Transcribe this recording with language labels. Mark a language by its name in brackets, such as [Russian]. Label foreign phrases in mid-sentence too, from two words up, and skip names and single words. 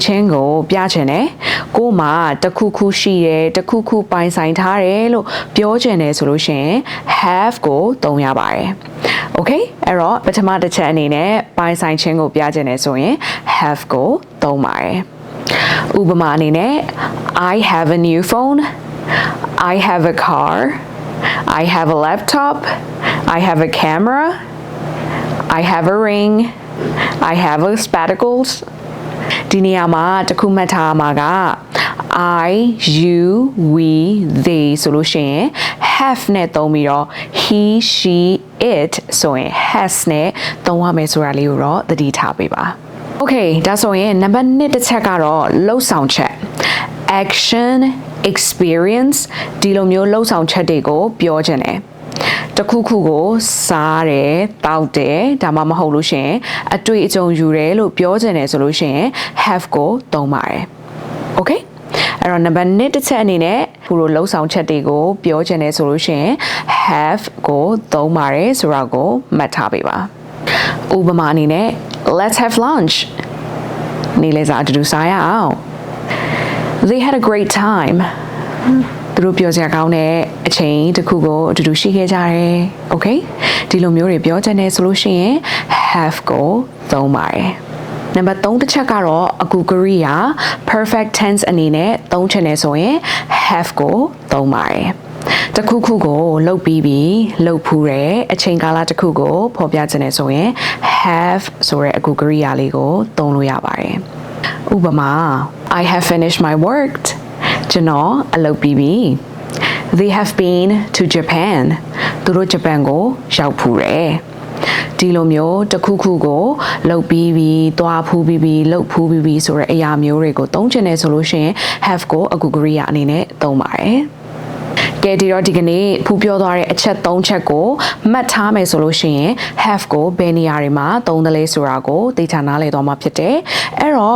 [Burmese] ခြင်းကိုပြချင်တယ်ကိုမှတခုခုရှိတယ်တခုခုပိုင်ဆိုင်ထားတယ်လို့ပြောချင်တယ်ဆိုလို့ရှိရင် have ကိုသုံးရပါတယ် Okay အဲ့တော့ပထမတစ်ချက်အနေနဲ့ပိုင်ဆိုင်ခြင်းကိုပြချင်တယ်ဆိုရင် have ကိုသုံးပါတယ်ဥပမာအနေနဲ့ [English] I have a new phone I have a car I have a laptop I have a camera I have a ring I have a spectacles [Burmese] ဒီနေရာမှာတခုမှတ်ထားမှာက [English] I you we they [Burmese] ဆိုလို့ရှိရင် have နဲ့သုံးပြီးတော့ [English] he she it [Burmese] ဆိုရင် has နဲ့သုံးရမယ်ဆိုတာလေးကိုတော့သတိထားပေးပါ Okay ဒါဆိုရင်နံပါတ်1တစ်ချက်ကတော့လှုပ်ဆောင်ချက် [English] action experience [Burmese] ဒီ လိုမျိုးလှုပ်ဆောင်ချက်တွေကိုပြောချင်တယ်တခုခုကိုစားတယ်တောက်တယ်ဒါမှမဟုတ်လို့ရှိရင်အတွေ့အကြုံယူတယ်လို့ပြောချင်တယ်ဆိုလို့ရှိရင် have ကိုသုံးပါတယ် Okay အဲ့တော့နံပါတ်1တစ်ချက်အနေနဲ့ခုလိုလှုပ်ဆောင်ချက်တွေကိုပြောချင်တယ်ဆိုလို့ရှိရင် have ကိုသုံးပါတယ်ဆိုတာကိုမှတ်ထားပေးပါဥပမာအနေနဲ့ [English] let's have lunch [Burmese] နေ့လည်စာအတူတူစားရအောင် [English] they had a great time [Burmese] သူတို့ပြောစရာကောင်းတဲ့အချိန်တစ်ခုကိုအတူတူရှိခဲ့ကြတယ် Okay ဒီလိုမျိုးတွေပြောချင်တယ်ဆိုလို့ရှိရင် have ကိုသုံးပါတယ်နံပါတ်3တစ်ချက်ကတော့အကူကရိယာ [English] perfect tense [Burmese] အနေနဲ့သုံးချင်တယ်ဆိုရင် have ကိုသုံးပါတယ်တခုခုကိုလုပ်ပြီးလုပ်ဖူးတယ်အချိန်ကာလတစ်ခုကိုဖော်ပြချင်တယ်ဆိုရင် have ဆိုတဲ့အကူက ရိယာလေးကိုသုံးလို့ရပါတယ်ဥပမာ [English] I have finished my work [Burmese] ကျွန်တော်အလုပ်ပြီးပြီ [English] They have been to Japan [Burmese] သူတို့ဂျပန်ကိုရောက်ဖူးတယ်ဒီလိုမျိုးတစ်ခုခုကိုလုပ်ပြီးသွားဖူးပြီးလုပ်ဖူးပြီးဆိုတဲ့အရာမျိုးတွေကိုသုံးချင်တယ်ဆိုလို့ရှိရင် have ကိုအကူကရိယာအနေနဲ့သုံးပါတယ်ကဲဒီတော့ဒီကနေ့ဖူးပြောသွားတဲ့အချက်3ချက်ကိုမှတ်ထားမယ်ဆိုလို့ရှိရင် have ကိုဘယ်နေရာတွေမှာသုံးတယ်လဲဆိုတာကိုသိချာနားလည်သွားမှာဖြစ်တယ်အဲ့တော့